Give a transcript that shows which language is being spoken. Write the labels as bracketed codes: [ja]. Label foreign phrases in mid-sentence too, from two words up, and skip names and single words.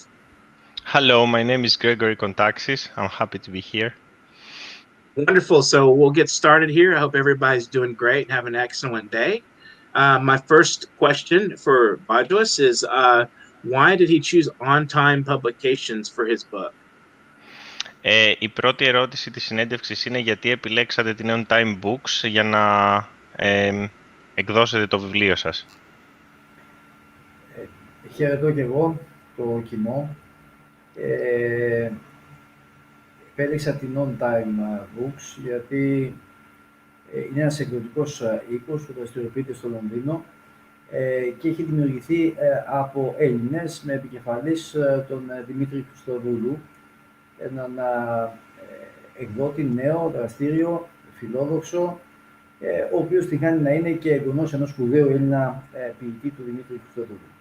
[en] Hello, my name is Gregory Kontaxis. I'm happy to be here. Wonderful. So we'll get started here. I hope everybody's doing great and have an excellent day. My first question for Vangelis is, why did he choose On-Time Publications for his book? [el] Η πρώτη ερώτηση της συνέντευξης είναι γιατί επιλέξατε την On Time Books για να εκδώσετε το βιβλίο σας. Χαιρετώ και εγώ το κοινό. Επέλεξα την On Time Books γιατί είναι ένας εκδοτικός οίκος που δραστηριοποιείται στο Λονδίνο και έχει δημιουργηθεί από Έλληνες με επικεφαλής τον Δημήτρη Χριστοδούλου, έναν εκδότη νέο, δραστήριο, φιλόδοξο, ο οποίος τυχάνει να είναι και εγγονός ενός σπουδαίου Έλληνα ποιητή του Δημήτρη Χριστοδούλου.